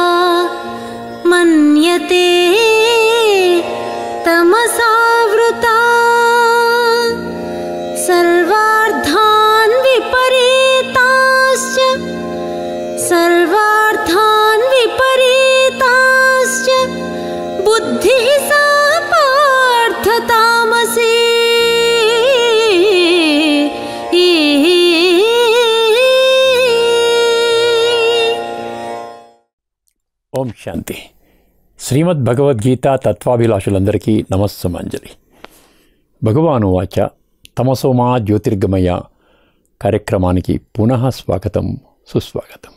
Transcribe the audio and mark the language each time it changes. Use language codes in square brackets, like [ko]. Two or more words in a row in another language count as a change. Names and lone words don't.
[sa] मन्यते तमसावृता सर्वार्थान् विपरीताश्च बुद्धिः सा पार्थ तामसी ఓం శాంతి. [te] శ్రీమద్ భగవద్గీత తత్వాభిలాషులందరికీ నమస్సుమాంజలి. [sa] భగవాను వాచ [te] తమసోమా జ్యోతిర్గమయ కార్యక్రమానికి పునః స్వాగతం, సుస్వాగతం.